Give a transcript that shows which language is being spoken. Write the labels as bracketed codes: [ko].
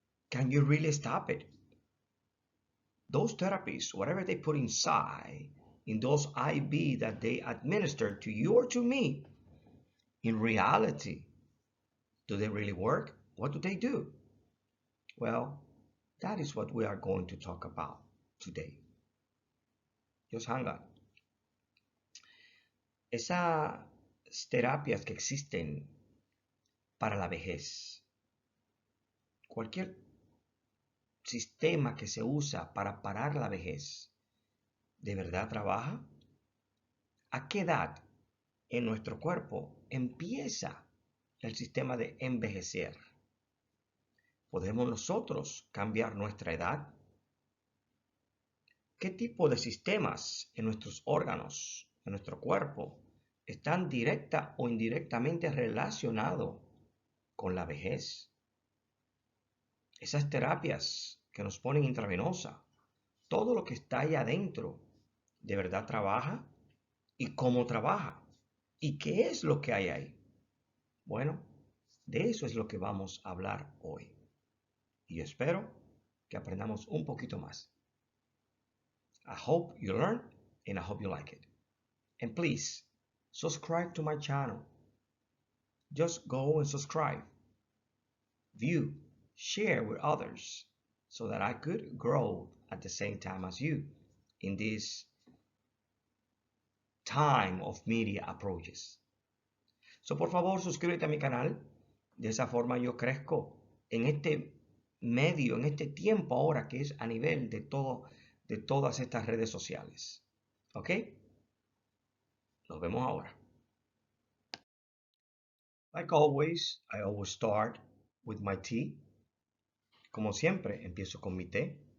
[en] Can you really stop it? Those therapies, whatever they put inside, in those IV that they administer to you or to me, in reality, do they really work? What do they do? Well, that is what we are going to talk about today. Just hang on. [es] Esas terapias que existen para la vejez, cualquier sistema que se usa para parar la vejez, ¿de verdad trabaja? ¿A qué edad en nuestro cuerpo empieza el sistema de envejecer? ¿Podemos nosotros cambiar nuestra edad? ¿Qué tipo de sistemas en nuestros órganos, en nuestro cuerpo, están directa o indirectamente relacionados con la vejez? Esas terapias que nos ponen intravenosa, todo lo que está ahí adentro, ¿de verdad trabaja? ¿Y cómo trabaja? ¿Y qué es lo que hay ahí? Bueno, de eso es lo que vamos a hablar hoy. Y espero que aprendamos un poquito más. [en] I hope you learn and I hope you like it. And please, subscribe to my channel. Just go and subscribe. View, share with others so that I could grow at the same time as you in this time of media approaches. [es] So, por favor, suscríbete a mi canal. De esa forma yo crezco en este medio, en este tiempo ahora que es a nivel de todas estas redes sociales. ¿Ok? Nos vemos ahora. [en] Like always, I always start with my tea. [es] Como siempre, empiezo con mi té.